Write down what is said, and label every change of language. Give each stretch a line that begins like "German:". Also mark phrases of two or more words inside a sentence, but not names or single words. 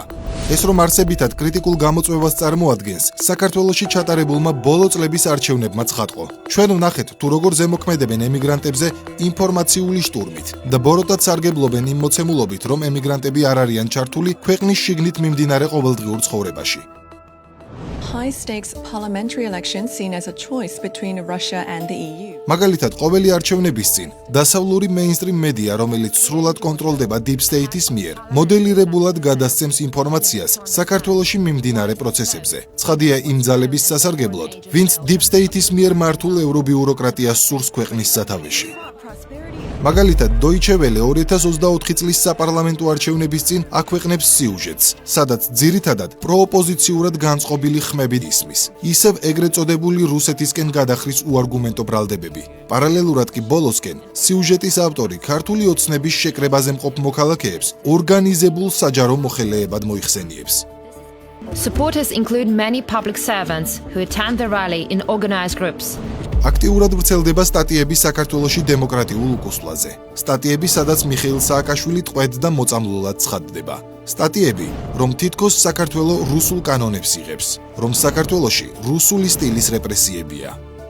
Georgian: ეს რომ არსებითად კრიტიკულ გამოწვევას წარმოადგენს, საქართველოში ჩატარებულმა ბოლო წლების არჩევნებმა ცხადყო. ჩვენ ვნახეთ, თუ როგორ ზემოქმედებენ ემიგრანტებზე ინფორმაციული შტურმით და ბოროტად სარგებლობენ იმ მოცემულობით, რომ ემიგრანტები არ არიან ჩართული ქვეყნის შიგნით მიმდინარე ყოველდღიურ ცხოვრებაში.
English: High-stakes parliamentary elections seen as a choice between Russia and the EU.
Georgian: მაგალითად, ყოველი არჩევნების წინ დასავლური მეინსტრიმ მედია, რომელიც სრულად კონტროლდება
English: Deep State-
Georgian: ის მიერ, მოდელირებულად გადასცემს ინფორმაციას საქართველოში მიმდინარე პროცესებზე. ცხადია იმ ძალების სასარგებლოდ, ვინც
English: Deep State-
Georgian: ის მიერ მართულ ევრობიუროკრატიას სურს ქვეყნის სათავეში. მაგალითად, Deutsche Welle 2024 წლის საპარლამენტო არჩევნების წინ აქვეყნებს სიუჟეტს, სადაც ძირითადად პროოპოზიციურად განწყობილი ხმები ისმის. ისევ ეგრეთ წოდებული რუსეთისკენ გადახრის უარგუმენტო ბრალდებები. პარალელურად კი ბოლოსკენ სიუჟეტის ავტორი ქართული ოცნების შეკრებაზე მყოფ მოქალაქეებს ორგანიზებულ საჯარო მოხელეებად მოიხსენიებს.
English: Supporters include many public servants who attend the rally in organized groups.
Georgian: აქტიურად ვრცელდება სტატიები საქართველოში დემოკრატიულ უკუსვლაზე. სტატიები, სადაც მიხეილ სააკაშვილი ტყვედ და მოწამლულად ცხადდება. სტატიები, რომ თითქოს საქართველო რუსულ კანონებს იღებს, რომ საქართველოში რუსული სტილის რეპრესიებია.